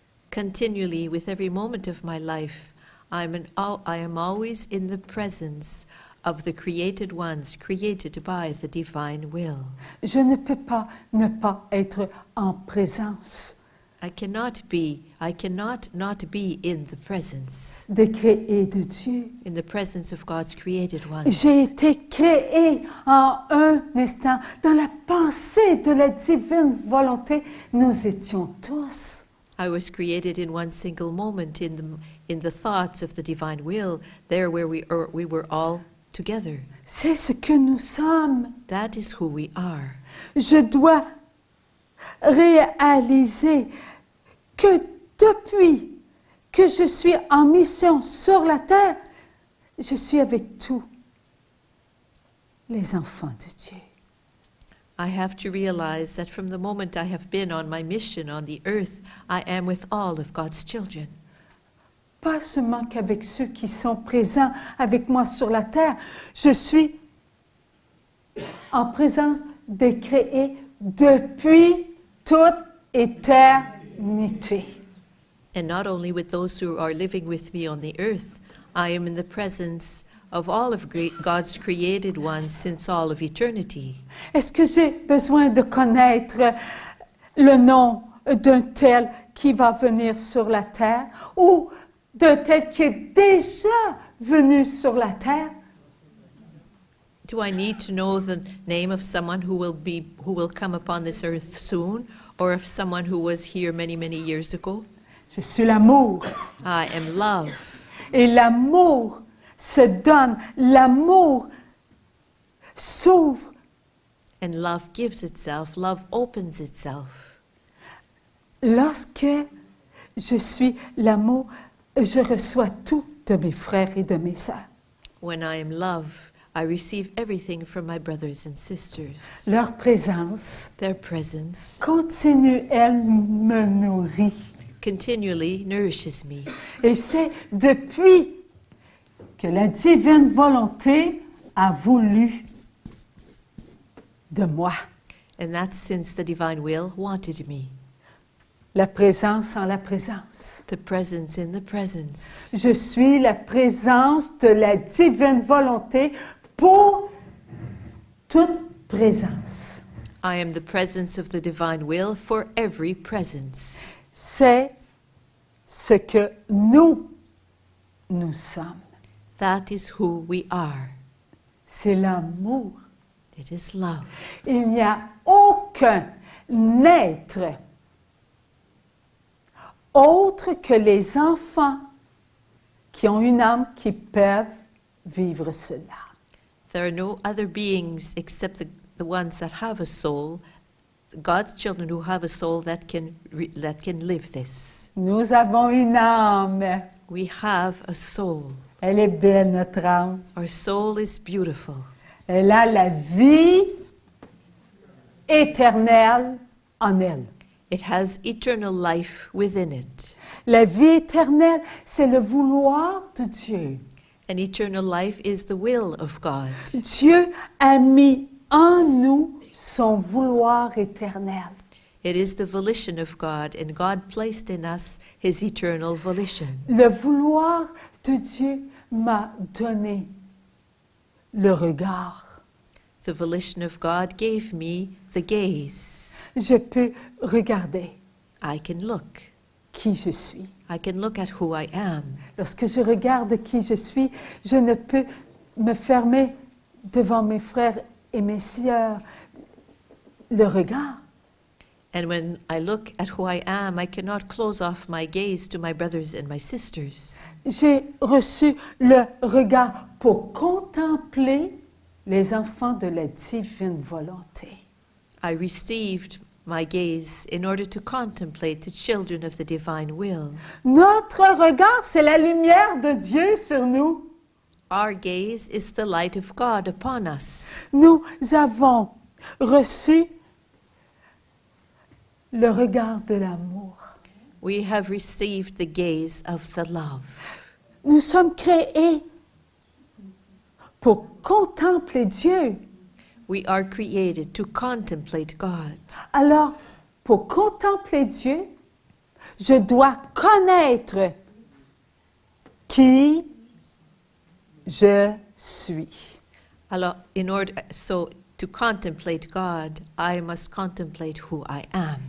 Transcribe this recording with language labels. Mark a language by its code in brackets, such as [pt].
[en] Continually, with every moment of my life, I am always in the presence of the created ones, created by the divine will. [fr] Je ne peux pas ne pas être en présence [en] I cannot not be in the presence, [fr] des créés de Dieu. [en] in the presence of God's created ones. [fr] J'ai été créé en un instant. Dans la pensée de la divine volonté, nous étions tous. [en] I was created in one single moment in the thoughts of the divine will, there where we were all together. [fr] C'est ce que nous sommes. [en] That is who we are. [fr] Je dois réaliser que depuis que je suis en mission sur la terre, je suis avec tous les enfants de Dieu. [en] I have to realize that from the moment I have been on my mission on the earth, I am with all of God's children. [fr] Pas seulement qu'avec ceux qui sont présents avec moi sur la terre, je suis en présence des créés depuis toute éternité. [en] And not only with those who are living with me on the earth, I am in the presence of all of God's created ones since all of eternity. [fr] Est-ce que j'ai besoin de connaître le nom d'un tel qui va venir sur la terre ou d'un tel qui est déjà venu sur la terre? [en] Do I need to know the name of someone who will come upon this earth soon, or of someone who was here many, many years ago? [fr] Je suis l'amour. [en] I am love. [fr] Et l'amour se donne, l'amour s'ouvre. [en] And love gives itself, love opens itself. [fr] Lorsque je suis l'amour, je reçois tout de mes frères et de mes sœurs. [en] When I am love, I receive everything from my brothers and sisters. [fr] Leur présence [en] Their presence [fr] continue, elle me nourrit. [en] continually nourishes me. [fr] Et c'est depuis que la divine volonté a voulu de moi. [en] And that's since the divine will wanted me. [fr] La présence en la présence. [en] The presence in the presence. [fr] Je suis la présence de la divine volonté pour toute présence. [en] I am the presence of the divine will for every presence. [fr] C'est ce que nous sommes. [en] That is who we are. [fr] C'est l'amour. [en] It is love. [fr] Il n'y a aucun être autre que les enfants qui ont une âme qui peuvent vivre cela. [en] There are no other beings except the ones that have a soul, God's children who have a soul that can live this. [fr] Nous avons une âme. [en] We have a soul. [fr] Elle est belle, notre âme. [en] Our soul is beautiful. [fr] Elle a la vie éternelle en elle. [en] It has eternal life within it. [fr] La vie éternelle, c'est le vouloir de Dieu. [en] And eternal life is the will of God. [fr] Dieu a mis en nous son vouloir éternel. [en] It is the volition of God, and God placed in us His eternal volition. [fr] Le vouloir de Dieu m'a donné le regard. [en] The volition of God gave me the gaze. [fr] Je peux regarder [en] I can look. [fr] qui je suis. [en] I can look at who I am. [fr] Lorsque je regarde qui je suis, je ne peux me fermer devant mes frères et mes sœurs le regard. [en] And when I look at who I am, I cannot close off my gaze to my brothers and my sisters. [fr] J'ai reçu le regard pour contempler les enfants de la divine volonté. [en] I received my gaze in order to contemplate the children of the divine will. [fr] Notre regard, c'est la lumière de Dieu sur nous. [en] Our gaze is the light of God upon us. [fr] Nous avons reçu le regard de l'amour. [en] We have received the gaze of the love. [fr] Nous sommes créés pour contempler Dieu. [en] We are created to contemplate God. [fr] Alors, pour contempler Dieu, je dois connaître qui je suis. Alors, [en] to contemplate God, I must contemplate who I am.